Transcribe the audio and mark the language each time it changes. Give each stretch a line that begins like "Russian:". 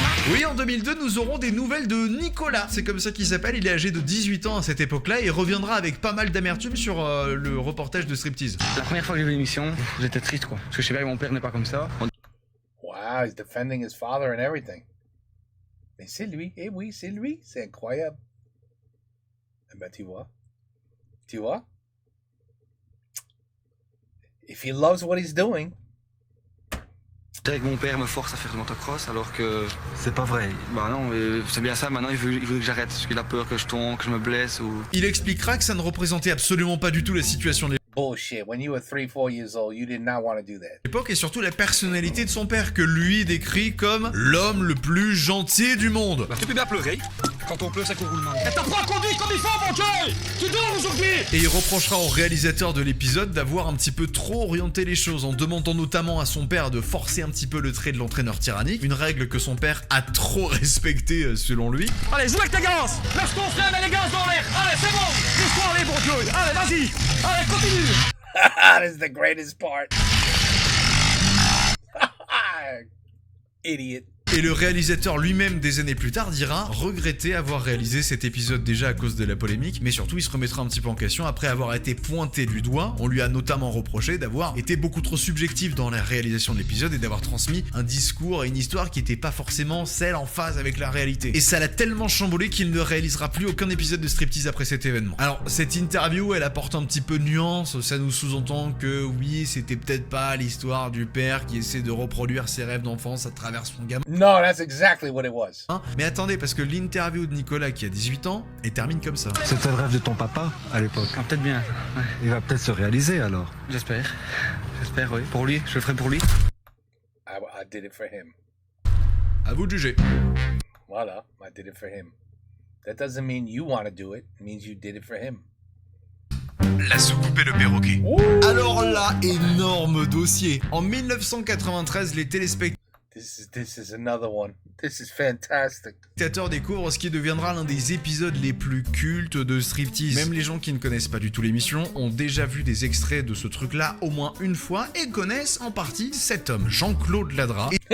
French: Oui, en 2002, nous aurons des nouvelles de Nicolas. C'est comme ça qu'il s'appelle, il est âgé de 18 ans à cette époque-là et reviendra avec pas mal d'amertume sur le reportage de Striptease. La première fois que j'ai vu l'émission, j'étais triste quoi. Parce que je sais bien que mon père n'est pas comme ça.
English: Wow, he's defending his father and everything.
French: Mais c'est lui, eh oui, c'est lui, c'est incroyable. Eh ben, tu vois?
English: If he loves what he's doing.
French: Je dirais que mon père me force à faire du motocross alors que... C'est pas vrai. Bah non, c'est bien ça, maintenant il veut que j'arrête parce qu'il a peur que je tombe, que je me blesse ou... Il expliquera que ça ne représentait absolument pas du tout la situation des...
English: bullshit. When you were 3-4 years old, you did not want to do that.
French: L'époque et surtout la personnalité de son père que lui décrit comme l'homme le plus gentil du monde. Tu peux bien pleurer. Quand on pleut, ça court le monde. Et t'apprends à conduire comme il faut, mon Dieu! Tu dors aujourd'hui! Et il reprochera au réalisateur de l'épisode d'avoir un petit peu trop orienté les choses en demandant notamment à son père de forcer un petit peu le trait de l'entraîneur tyrannique, une règle que son père a trop respectée selon lui. Allez, joue avec tes gaz! Lâche ton frein, mets les gaz dans l'air! Allez, c'est bon! Laisse-toi aller, mon Dieu! Allez, vas-y! Allez, continue!
English: That is the greatest part. Idiot.
French: Et le réalisateur lui-même des années plus tard dira regretter avoir réalisé cet épisode déjà à cause de la polémique, mais surtout il se remettra un petit peu en question après avoir été pointé du doigt. On lui a notamment reproché d'avoir été beaucoup trop subjectif dans la réalisation de l'épisode et d'avoir transmis un discours et une histoire qui n'était pas forcément celle en phase avec la réalité. Et ça l'a tellement chamboulé qu'il ne réalisera plus aucun épisode de Striptease après cet événement. Alors cette interview elle apporte un petit peu de nuance, ça nous sous-entend que oui c'était peut-être pas l'histoire du père qui essaie de reproduire ses rêves d'enfance à travers son gamin.
English: No, that's exactly what it was.
French: Mais attendez, parce que l'interview de Nicolas qui a 18 ans, elle termine comme ça. C'était le rêve de ton papa à l'époque. Ah, peut-être bien. Ouais. Il va peut-être se réaliser alors. J'espère. J'espère, oui. Pour lui, je le ferai pour lui.
English: I did it for him.
French: À vous de juger.
English: Voilà, I did it for him. That doesn't mean you want to do it. It means you did it for him.
French: La soucoupe et le perroquet. Ouh. Alors là, énorme dossier. En 1993, les téléspectateurs
English: This is another one. This is fantastic.
French: découvrent ce qui deviendra l'un des épisodes les plus cultes de Striptease. Même les gens qui ne connaissent pas du tout l'émission ont déjà vu des extraits de ce truc-là au moins une fois et connaissent en partie cet homme, Jean-Claude Ladra.